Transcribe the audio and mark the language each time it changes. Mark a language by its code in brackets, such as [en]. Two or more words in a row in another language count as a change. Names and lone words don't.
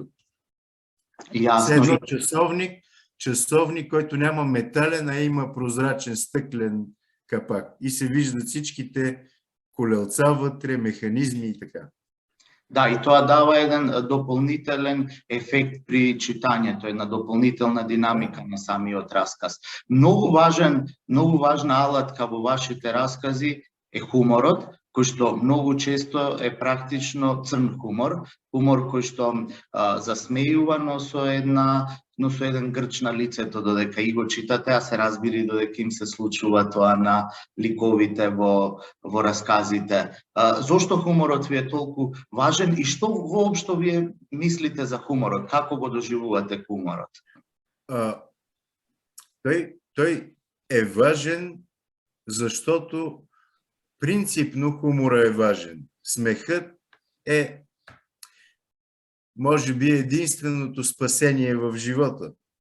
[bg] Едно часовник, който няма метален, а има прозрачен стъклен капак. И се виждат всичките колелца вътре, механизми и така. [mk] Да, и това дава един допълнителен ефект при читањето, една допълнителна динамика на самиот разказ. Многу важна алатка во вашите разкази е хуморот, кој што многу често е практично црн хумор кој што засмејува, но со еден грч на лицето, додека и го читате, а се разбира додека им се случува тоа на ликовите во разказите. Зошто хуморот ви е толку важен и што воопшто вие мислите за хуморот? Како го доживувате хуморот? [bg] Той е важен, защото принципно хумора е важен. Смехът е, може би, единственото спасение в живота.